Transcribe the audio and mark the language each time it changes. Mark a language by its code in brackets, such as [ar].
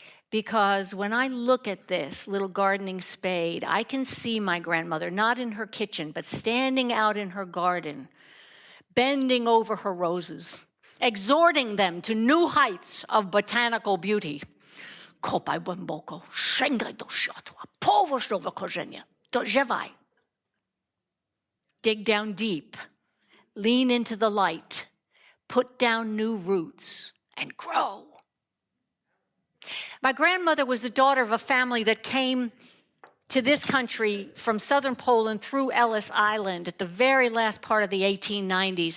[en] Because when I look at this little gardening spade, I can see my grandmother, not in her kitchen, but standing out in her garden, bending over her roses, exhorting them to new heights of botanical beauty. [pl] Kopaj głęboko, sięgaj do światła, połóż nowe korzenie, dojrzewaj. [en] Dig down deep, lean into the light, put down new roots, and grow. My grandmother was the daughter of a family that came to this country from southern Poland through Ellis Island at the very last part of the 1890s.